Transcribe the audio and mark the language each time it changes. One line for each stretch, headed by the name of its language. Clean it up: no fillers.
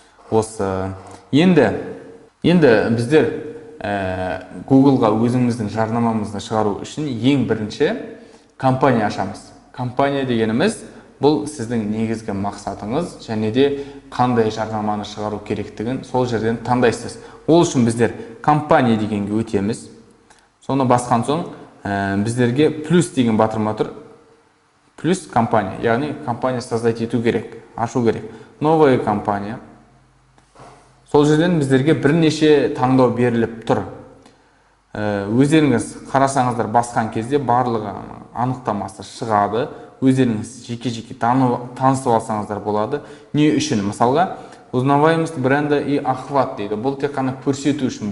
Kazakh: Осы енді біздер Google-ға өзіміздің жарнамамызды шығару үшін ең бірінші компания ашамыз. Компания дегеніміз бұл сіздің негізгі мақсатыңыз, және де қандай жарнаманы шығару керектігін сол жерден таңдайсыз. Ол үшін біздер компания дегенге өтеміз. Соны басқан соң біздерге плюс деген батырма тұр. Плюс компания, яғни компания создать ету керек, ашу керек.
Russian: Новая компания.
Kazakh: Сол жерден біздерге бірнеше таңдау беріліп тұр. Өздеріңіз қарасаңыздар басқан кезде барлығы анықтамасы шығады. Өздеріңіз жеке-жеке танысып алсаңыздар болады. Не үшін? Мысалға,
Russian: узнаваемость бренда и охват
Kazakh: дейді. Бұл тек қана көрсету үшін.